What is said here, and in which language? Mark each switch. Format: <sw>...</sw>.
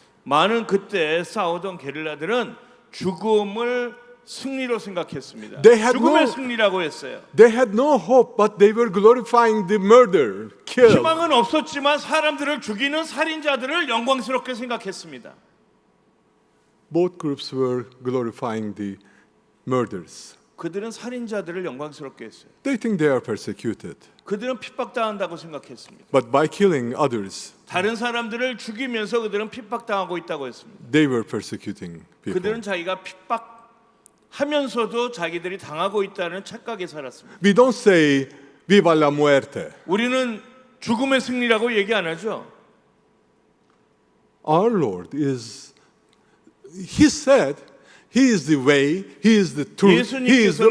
<ko>많은 그때 싸우던 게릴라들은 죽음을 승리로 생각했습니다.</ko> <en>They had</en> <ko>죽음의</ko> <en>no-</en> <ko>승리라고 했어요.</ko> <en>They had no hope, but they were glorifying the murder, kill.</en> <ko>희망은 없었지만 사람들을 죽이는 살인자들을 영광스럽게 생각했습니다.</ko> <en>Both groups were glorifying the murders.</en> <ko>그들은 살인자들을 영광스럽게 했어요.</ko> <en>They think they are persecuted,</en> <ko>그들은 핍박당한다고 생각했습니다.</ko> <en>but by killing others,</en> <ko>다른 사람들을 죽이면서 그들은 핍박당하고 있다고 했습니다.</ko> <en>they were persecuting people.</en> <ko>그들은 자기가 핍박하면서도 자기들이 당하고 있다는 착각에 살았습니다.</ko> <en>We don't say</en> <es>"Viva la muerte."</es> <ko>우리는 죽음의 승리라고 얘기 안 하죠.</ko> <en>Our Lord He said, He is the way, He is the truth, He is the</en>